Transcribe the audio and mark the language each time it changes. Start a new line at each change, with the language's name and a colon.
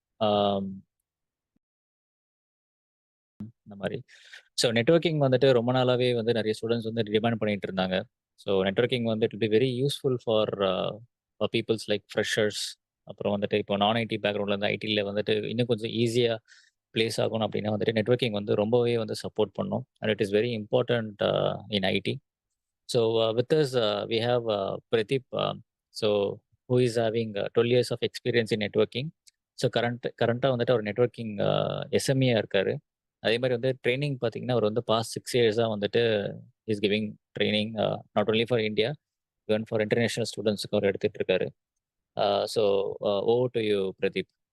Tamil: Um, இந்த மாதிரி so networking வந்துட்டு ரொம்ப நாளாவே வந்து நிறைய ஸ்டூடெண்ட்ஸ் வந்து டிமாண்ட் பண்ணிட்டு இருந்தாங்க.
English: So networking வந்து it be very useful for peoples like freshers.
Tamil: அப்புறம் வந்துட்டு இப்போ நான் ஐடி பேக்ரவுண்ட்ல இருந்து ஐடியில் வந்துட்டு இன்னும் கொஞ்சம் ஈஸியாக பிளேஸ் ஆகணும் அப்படின்னா வந்துட்டு நெட்வொர்க்கிங் வந்து ரொம்பவே வந்து சப்போர்ட் பண்ணும்.
English: And it is very important in IT. So with us, we have Pradeep. So who is having 12 years of experience in networking.
Tamil: So கரண்ட்டாக வந்துட்டு அவர் நெட்வொர்க்கிங் எஸ்எம்ஏ இருக்காரு. அதே மாதிரி வந்து ட்ரைனிங் பார்த்தீங்கன்னா அவர் வந்து பாஸ்ட் 6 இயர்ஸாக வந்துட்டு
English: is giving training not only for India, even for international ஸ்டூடெண்ட்ஸுக்கு
Tamil: அவர் எடுத்துட்டு இருக்காரு.
English: So over to you Pradeep.